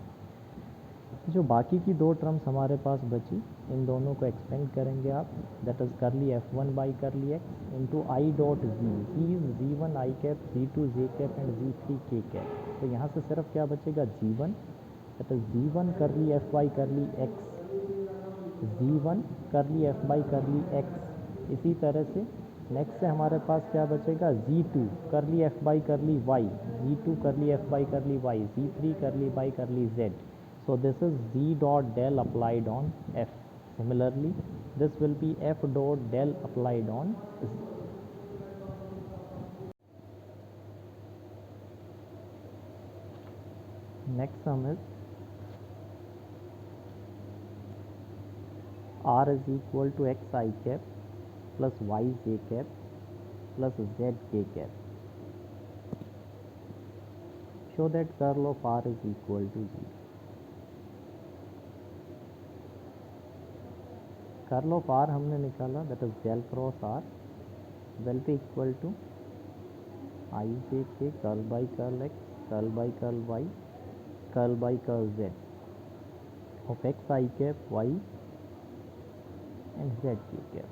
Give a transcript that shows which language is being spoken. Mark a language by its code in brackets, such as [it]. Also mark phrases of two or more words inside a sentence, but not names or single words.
[hi] जो बाकी की दो टर्म्स हमारे पास बची, इन दोनों को एक्सपेंड करेंगे आप, [en] that is curly f1 by curly x into i dot z. z1 i cap, z2 j cap and z3 k cap. [hi] तो यहाँ से सिर्फ क्या बचेगा, [en] g1 that is g1 curly f by curly x, g1 curly f by curly x. [hi] इसी तरह से नेक्स्ट से हमारे पास क्या बचेगा, [en] g2 curly f by curly y, g2 curly f by curly y, g3 curly by curly z. So this is g dot del applied on f. Similarly, this will be f dot del applied on z. Next sum is r is equal to x I cap plus y j cap plus z k cap. Show that curl of r is equal to 0. curl of r [hi] हमने निकाला, [en] that is del cross r will be equal to i j k curl by curl x curl by curl y curl by curl z of x i cap y and z k cap.